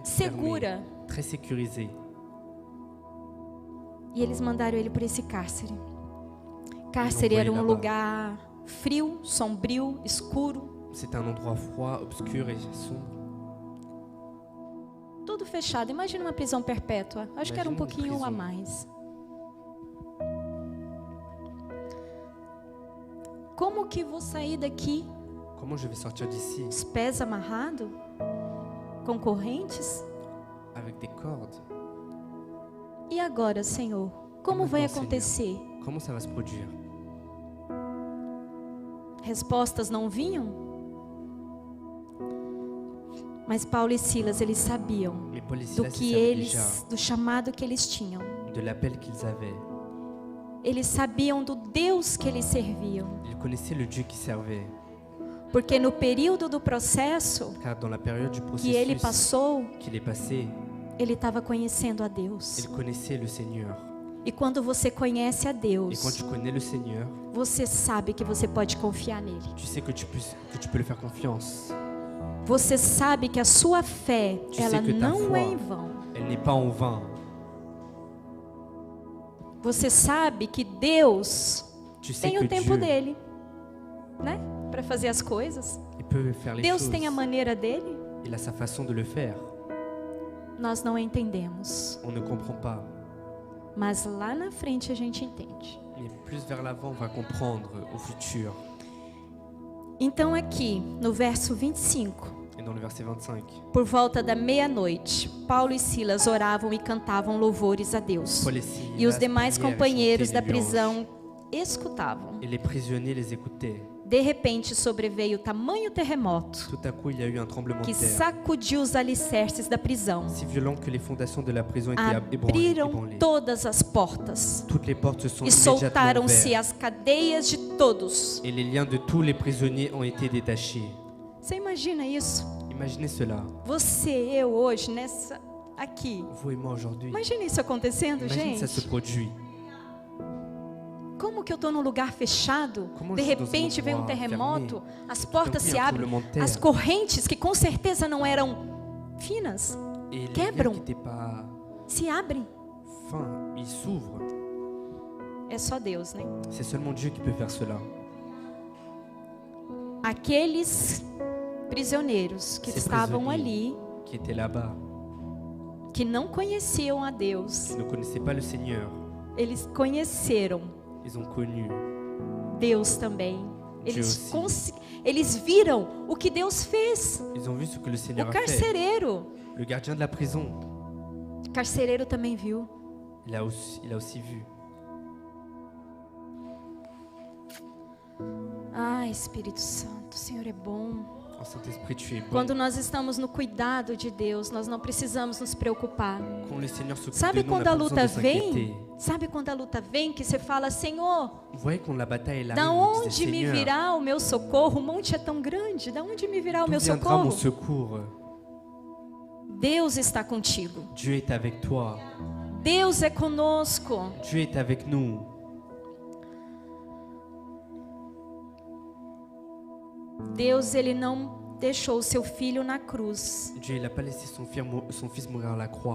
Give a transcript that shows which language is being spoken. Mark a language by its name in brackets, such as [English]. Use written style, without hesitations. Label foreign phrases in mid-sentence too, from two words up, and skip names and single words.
[Portuguese] segura. [French] fermée, très sécurisée. [Portuguese] E eles mandaram ele para esse cárcere. Cárcere era um lugar frio, sombrio, escuro. [French] C'était un endroit froid, obscur et sombre. [Portuguese] Tudo fechado. Imagina uma prisão perpétua. Acho que era um [French] Imagine [Portuguese] pouquinho uma a prisão. mais. Como que vou sair daqui? [French] Comment je vais sortir d'ici [Portuguese] Os pés amarrados? Com correntes? [French] avec des cordes? [Portuguese] E agora, Senhor? Como vai [French] Maintenant, [Portuguese] acontecer? [French] Comment ça va se produire? [Portuguese] Respostas não vinham? Mas Paulo e Silas, eles sabiam [French] Mais Paul et [Portuguese] do Silas que [French] savaient [Portuguese] eles, do chamado que eles tinham. [French] déjà de l'appel qu'ils avaient. [Portuguese] Eles sabiam do Deus que eles serviam. [French] Ils connaissaient le Dieu qui servait. [Portuguese] Porque no período do processo [French] Car dans la période du [Portuguese] que ele [French] processus [Portuguese] passou, [French] qu'il est passé, [Portuguese] ele estava conhecendo a Deus. [French] il connaissait le Seigneur. [Portuguese] E quando você conhece a [French] Et quand [Portuguese] Deus, [French] tu connais le Seigneur, [Portuguese] você sabe que você pode confiar nele. [French] tu sais que tu peux lui faire confiance. [Portuguese] Você sabe que a sua fé, [French] Tu [Portuguese] ela [French] sais que ta [Portuguese] não foi, é em vão. [French] Elle n'est pas en vain. [Portuguese] Você sabe que Deus [French] Tu sais [Portuguese] tem [French] que [Portuguese] o tempo [French] Dieu, [Portuguese] dele, né? Para fazer as coisas. [French] il peut faire les [Portuguese] Deus [French] choses. [Portuguese] tem a maneira dele. [French] Il a sa façon de le faire. [Portuguese] Nós não entendemos, [French] On ne comprend pas. [Portuguese] mas lá na frente a gente entende. [French] Mais plus vers l'avant, on va comprendre au futur. [Portuguese] Então aqui, no verso 25, [French] Et dans le verset 25, [Portuguese] por volta da meia-noite, Paulo e Silas oravam e cantavam louvores a Deus. [French] Paul et Silas [Portuguese] E os demais [French] prièrent et [Portuguese] companheiros da [French] chantaient les louanges. [Portuguese] prisão escutavam. [French] Et les prisonniers les écoutaient. [Portuguese] De repente sobreveio tamanho terremoto [French] Tout à coup, il y a eu un tremblement [Portuguese] que [French] de terre, [Portuguese] sacudiu os alicerces da prisão. [French] si violent que les fondations de la prison étaient [Portuguese] Abriram [French] ébranlées. [Portuguese] todas as portas [French] Toutes les portes se sont [Portuguese] e [French] immédiatement [Portuguese] soltaram-se [French] ouvertes. [Portuguese] as cadeias de todos. [French] Et les liens de tous les prisonniers ont été détachés. [Portuguese] Você imagina isso? [French] Imaginez cela. [Portuguese] Você, eu hoje, nessa aqui. [French] Vous et moi aujourd'hui. [Portuguese] Imagina isso acontecendo, [French] Imagine ça se [Portuguese] gente. [French] produit. [Portuguese] Como que eu estou num lugar fechado, Como de eu estou repente num vem um lugar terremoto, as Então, portas tem se um abrem, [French] tremblement de terre. [Portuguese] as correntes que com certeza não eram finas, [French] Et les liens [Portuguese] quebram, [French] qui n'étaient pas [Portuguese] se abrem. [French] fins, ils s'ouvrent. [Portuguese] É só Deus, né? [French] C'est seulement Dieu qui peut faire cela. [Portuguese] Aqueles prisioneiros que [French] Ces [Portuguese] estavam [French] prisonniers [Portuguese] ali, [French] qui étaient là-bas, [Portuguese] que não conheciam a Deus, [French] qui ne connaissaient pas le Seigneur, [Portuguese] eles conheceram [French] ils ont connu [Portuguese] Deus também. Deus sim. Eles viram o que Deus fez. [French] Ils ont vu ce que le Seigneur [Portuguese] O [French] a fait. [Portuguese] carcereiro. [French] Le gardien de la prison, [Portuguese] O carcereiro também viu. [French] il a aussi vu. [Portuguese] Ah, Espírito Santo, o Senhor é bom. [French] Oh Saint-Esprit, tu es bon. [Portuguese] Quando nós estamos no cuidado de Deus, nós não precisamos nos preocupar. [French] Quand le Seigneur s'occupe [Portuguese] Sabe [French] de nous, on [Portuguese] quando a [French] n'a pas besoin [Portuguese] luta [French] de s'inquiéter. [Portuguese] vem? Sabe quando a luta vem que você fala, Senhor, [French] Vous voyez quand la bataille elle [Portuguese] da [French] arrive, vous dites, [Portuguese] onde me [French] Seigneur, [Portuguese] virá o meu socorro? O monte é tão grande, da onde me virá o [French] d'où [Portuguese] meu [French] viendra mon [Portuguese] socorro? [French] secours? [Portuguese] Deus está contigo. [French] Dieu est avec toi. [Portuguese] Deus é conosco. [French] Dieu est avec nous. [Portuguese] Deus, ele não deixou o seu filho na cruz [French] Dieu il n'a pas laissé son fils mourir à la croix